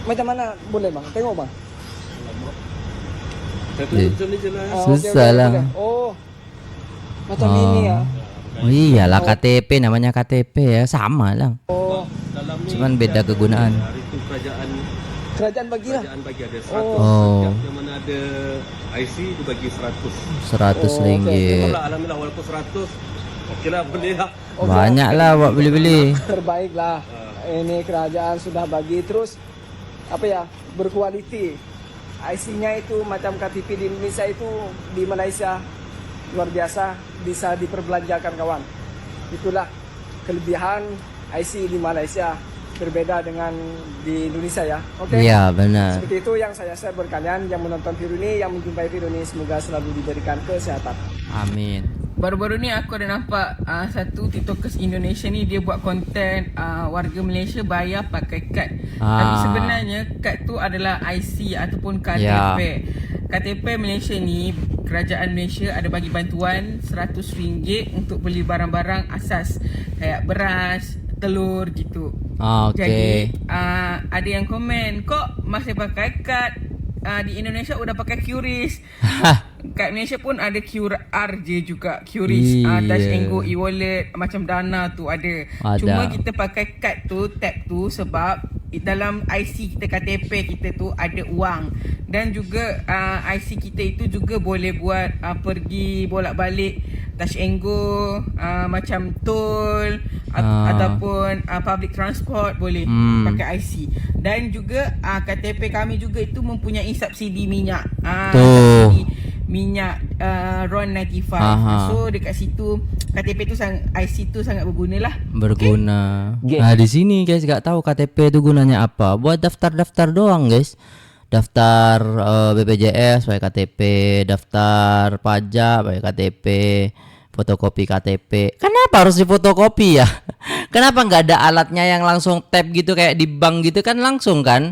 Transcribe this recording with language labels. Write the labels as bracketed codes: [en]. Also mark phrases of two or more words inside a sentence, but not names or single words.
[ms] Macam mana boleh bang? Tengok bang. Saya tunjuk sini jelas. Susah lah. Oh, macam ini ya. [id] Oh iyalah KTP, namanya KTP ya, sama lah. Oh, Cuman beda kegunaan. [ms] Kerajaan bagilah. Oh, Yang mana ada IC itu bagi 100. 100 ringgit. Alhamdulillah walaupun 100 okeylah boleh lah. Banyak lah buat beli-beli. Terbaik lah. Ini kerajaan sudah bagi terus apa ya, berkualiti. [id] IC-nya itu macam KTP di Indonesia itu di Malaysia luar biasa, bisa diperbelanjakan kawan. Itulah kelebihan IC di Malaysia, berbeda dengan di Indonesia ya. Oke. Iya, benar. Seperti itu yang saya share buat kalian yang menonton video ini, yang menjumpai video ini, semoga selalu diberikan kesehatan. Amin. [ms] Baru-baru ni aku ada nampak satu tiktokers Indonesia ni dia buat konten warga Malaysia bayar pakai kad. Tapi sebenarnya kad tu adalah IC ataupun KTP. KTP Malaysia ni, kerajaan Malaysia ada bagi bantuan RM100 untuk beli barang-barang asas kayak beras, telur gitu. Okey. Jadi ada yang komen, kok masih pakai kad? [id] Di Indonesia udah pakai QRIS. [ms] Kat Malaysia pun ada QR je juga, QRIS, [en] Touch and Go, [ms] e-wallet, macam Dana tu ada. Cuma kita pakai kad tu, tap tu sebab dalam IC kita, KTP kita tu ada wang. Dan juga IC kita itu juga boleh buat pergi bolak-balik [en] Touch and Go, [ms] macam tol ataupun [en] public transport [ms] boleh pakai IC. Dan juga KTP kami juga itu mempunyai subsidi minyak. Subsidi minyak RON 95. So dekat situ KTP tu IC tu sangat berguna lah. [id] Berguna. Nah, di sini guys gak tahu KTP itu gunanya apa. Buat daftar-daftar doang, guys. Daftar BPJS pakai KTP, daftar pajak pakai KTP, fotokopi KTP. Kenapa harus difotokopi ya? Kenapa nggak ada alatnya yang langsung tap gitu kayak di bank gitu kan langsung kan?